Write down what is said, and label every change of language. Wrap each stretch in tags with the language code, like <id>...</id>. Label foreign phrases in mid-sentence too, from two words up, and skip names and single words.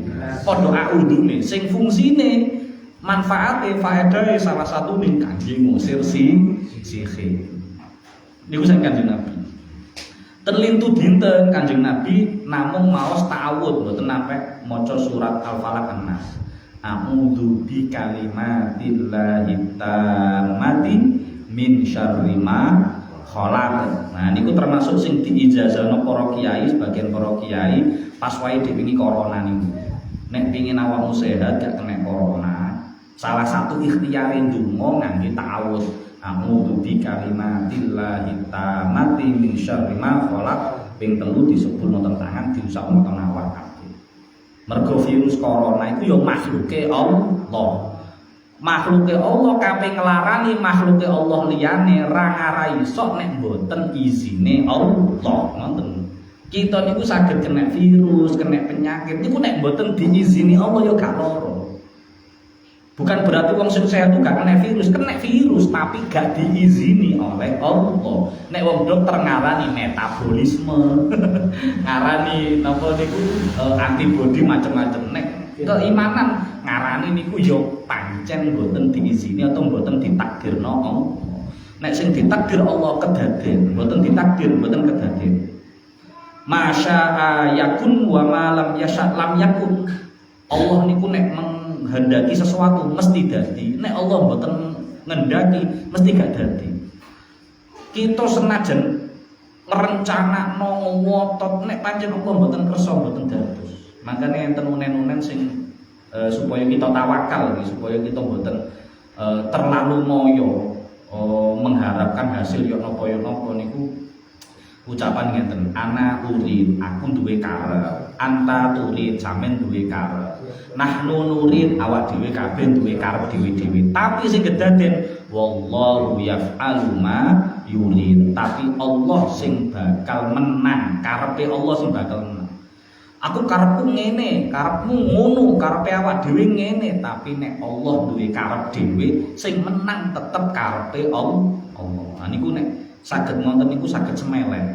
<jv>Padha a'udzune sing fungsine manfaate faedahe salah satu ning kangge ngusir sihir. Niku sing Kanjeng Nabi. Terlintu dinten Kanjeng Nabi namung maos ta'awud mboten nampek maca surat Al-Falaq An-Nas.</jv> <ar>أعوذ بكلمات الله التامات من شر ما خلق.</ar> <jv>Nah niku termasuk sing diijazahno para kiai, sebagian para kiai pas wae dipingi corona niku. Nek pingin awakmu sehat gak kena corona, salah satu ikhtiare ndonga ngangge ta'awudz.</jv> <ar>أعوذ بكلمات الله التامات من شر ما خلق.</ar> <jv>Ping 3 disebutno teng tangan diusapno teng awak kabeh. Mergo virus corona itu ya makhluke Allah. Makhluke Allah kabeh nglarani makhluke Allah liyane ra ngarai sok nek mboten izine Allah. Ngoten. Kita niku saged kena virus, kena penyakit niku nek mboten diizini Allah ya gak lara. Bukan berarti wong sing sehat itu gak kena virus tapi gak diizini oleh Allah. Nek wong dokter ngarani metabolisme, ngarani napa niku antibodi macam-macam. Nek keimanan ngarani niku yo pancen mboten diizini atau mboten ditakdirno Allah. Nek sing ditakdir Allah kedaden, mboten ditakdir mboten kedaden.</jv> <ar>ما شاء يكون وما لم يشأ لم يكن.</ar> <jv>Allah niku nek</jv> <id>menghendaki sesuatu</id> <jv>mesti dadi. Nek Allah mboten ngendaki mesti gak dadi. Kita senajan ngrencanakno ngotot nek pancen Allah mboten kersa mboten dados. Makane enten unen-unen sing supaya kita tawakal, supaya kita mboten terlalu moyo</jv> <id>mengharapkan hasil</id> <jv>yo napa niku ucapan ngeten,</jv> <ar>أنا أريد</ar> <jv>aku duwe karep,</jv> <ar>أنت تريد</ar> <jv>sampean duwe karep,</jv> <ar>نحن نريد</ar> <jv>awak dhewe kabeh duwe karep dhewe-dhewe. Tapi sing kedaden</jv> <ar>والله يفعل ما يريد.</ar> <jv>Tapi Allah sing bakal menang, karepe Allah sing bakal menang. Aku karepku ngene, karepmu ngono, karepe awak dhewe ngene, tapi nek Allah duwe karep dhewe sing menang tetep karepe Allah. Nah niku nek saged ngonten niku saged semeleh.</jv>